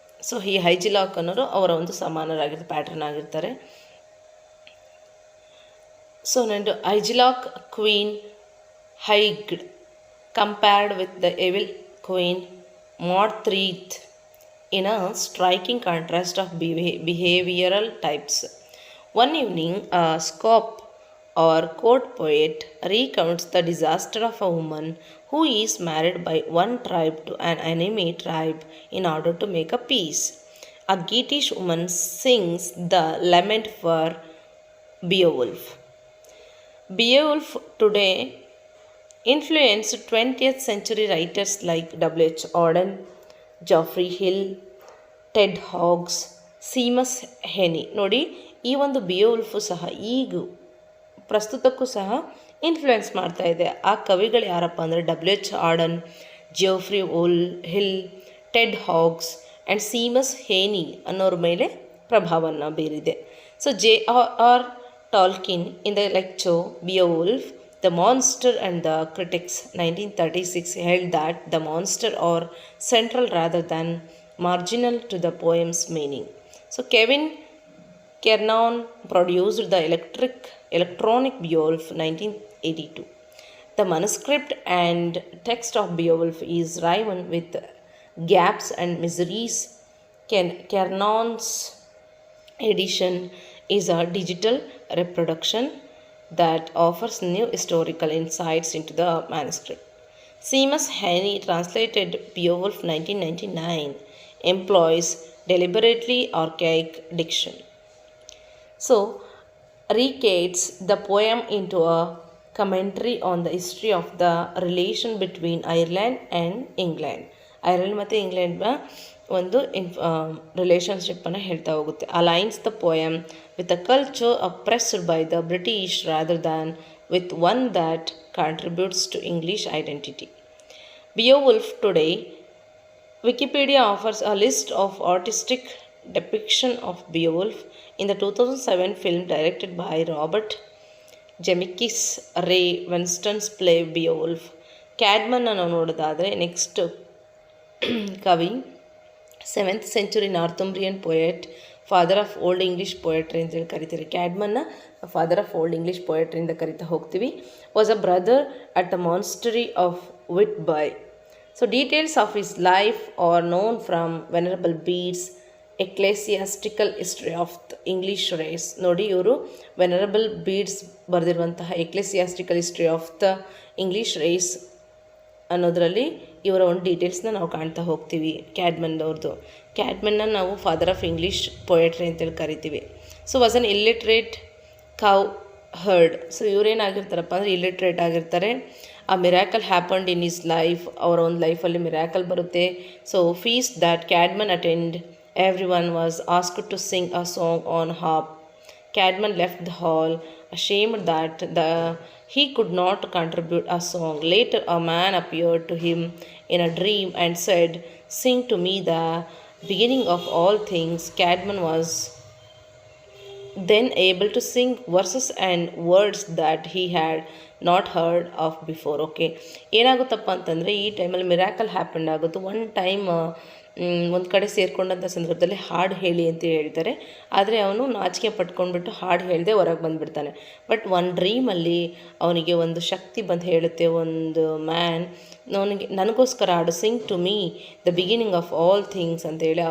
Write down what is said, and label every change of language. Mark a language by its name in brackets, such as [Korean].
[Kannada] So ಈ ಹೈಜಿಲಾಕ್ ಅನ್ನೋರು ಅವರ ಒಂದು ಸಮಾನರಾಗಿರ್ತಾರೆ, ಪ್ಯಾಟ್ರನ್ ಆಗಿರ್ತಾರೆ. [English] So ನಂದು Hygelac queen Hygd compared with the evil Queen Morthryth in a striking contrast of behavioral types. One evening, a scop or court poet recounts the disaster of a woman who is married by one tribe to an enemy tribe in order to make a peace. A Geatish woman sings the lament for Beowulf. Beowulf today influenced 20th century writers like W.H. Auden, Geoffrey Hill, Ted Hughes, Seamus Heaney. [Kannada] ನೋಡಿ, ಈ ಒಂದು ಬಿಯೋವುಲ್ಫು ಸಹ ಈಗ ಪ್ರಸ್ತುತಕ್ಕೂ ಸಹ influence ಮಾಡ್ತಾ ಇದೆ. ಆ ಕವಿಗಳು ಯಾರಪ್ಪ ಅಂದರೆ W.H. ಆಡನ್, ಜಿಯೋಫ್ರಿ ಹಿಲ್, ಟೆಡ್ ಹಾಗ್ಸ್ ಆ್ಯಂಡ್ ಸೀಮಸ್ ಹೇನಿ ಅನ್ನೋರ ಮೇಲೆ ಪ್ರಭಾವವನ್ನು ಬೀರಿದೆ. [English] So J.R.R. Tolkien in the lecture Beowulf, The Monster and the Critics, 1936, held that the monster are central rather than marginal to the poem's meaning. So Kevin Kiernan produced the electronic Beowulf, 1982. The manuscript and text of Beowulf is riven with gaps and miseries. Kiernan's edition is a digital reproduction that offers new historical insights into the manuscript. Seamus Heaney translated Beowulf 1999 employs deliberately archaic diction. So, recates the poem into a commentary on the history of the relation between Ireland and England. [Kannada] Ireland ಮತ್ತು ಇಂಗ್ಲೆಂಡ್ನ ಒಂದು ರಿಲೇಷನ್ಶಿಪ್ಪನ್ನು ಹೇಳ್ತಾ ಹೋಗುತ್ತೆ. [English] Aligns the poem with a culture oppressed by the British rather than with one that contributes to English identity. Beowulf today, Wikipedia offers a list of artistic depiction of Beowulf in the 2007 film directed by Robert Zemeckis. Ray Winston's play Beowulf. [Kannada] ಕ್ಯಾಡ್ಮನ್ನ ನಾವು ನೋಡೋದಾದರೆ next ಕವಿ, 7th century ನಾರ್ಥಂಬ್ರಿಯನ್ poet, father of old English poetry ಅಂತೇಳಿ ಕರಿತೀರಿ. ಕ್ಯಾಡ್ಮನ್ನ father of old English ಪೊಯೆಟ್ರಿಯಿಂದ ಕರಿತಾ ಹೋಗ್ತೀವಿ. [English] Was a brother at the monastery of Whitby. So details of his life are known from venerable beads [Kannada] ಎಕ್ಲೇಸಿಯಾಸ್ಟಿಕಲ್ history of the English race. ನೋಡಿ, ಇವರು ವೆನರಬಲ್ beads ಬರೆದಿರುವಂತಹ ಎಕ್ಲೇಸಿಯಾಸ್ಟಿಕಲ್ history of the English race ಅನ್ನೋದರಲ್ಲಿ ಇವರ ಒಂದು ಡೀಟೇಲ್ಸ್ನ ನಾವು ಕಾಣ್ತಾ ಹೋಗ್ತೀವಿ. ಕ್ಯಾಡ್ಮನ್ದವ್ರದ್ದು. ಕ್ಯಾಡ್ಮನ್ನ ನಾವು ಫಾದರ್ ಆಫ್ ಇಂಗ್ಲೀಷ್ ಪೊಯೆಟ್ರಿ ಅಂತೇಳಿ ಕರಿತೀವಿ. So [English] Was an illiterate cowherd. [Kannada] So ಇವರೇನಾಗಿರ್ತಾರಪ್ಪ ಅಂದರೆ ಇಲ್ಲಿಟ್ರೇಟ್ ಆಗಿರ್ತಾರೆ. [English] A miracle happened in his life. [Kannada] ಅವರ ಒಂದು ಲೈಫಲ್ಲಿ ಮಿರಾಕಲ್ ಬರುತ್ತೆ. [English] So feast that Caedmon attend, everyone was asked to sing a song on harp. Cadman left the hall, ashamed that he could not contribute a song. Later, a man appeared to him in a dream and said, "Sing to me the beginning of all things." Cadman was then able to sing verses and words that he had not heard of before. [Kannada] Okay, ಏನಾಗುತ್ತಪ್ಪ ಅಂತಂದರೆ ಈ ಟೈಮಲ್ಲಿ miracle happen ಆಗುತ್ತೆ. One time ಒಂದು ಕಡೆ ಸೇರಿಕೊಂಡಂಥ ಸಂದರ್ಭದಲ್ಲಿ ಹಾಡು ಹೇಳಿ ಅಂತ ಹೇಳ್ತಾರೆ. ಆದರೆ ಅವನು ನಾಚಿಕೆ ಪಟ್ಕೊಂಡ್ಬಿಟ್ಟು ಹಾಡು ಹೇಳದೆ ಹೊರಗೆ ಬಂದುಬಿಡ್ತಾನೆ. ಬಟ್ ಒಂದು ಡ್ರೀಮಲ್ಲಿ ಅವನಿಗೆ ಒಂದು ಶಕ್ತಿ ಬಂದು ಹೇಳುತ್ತೆ, ಒಂದು ಮ್ಯಾನ್ ನನಗೋಸ್ಕರ ಹಾಡು, [English] sing to me the beginning of all things [Kannada] ಅಂತೇಳಿ.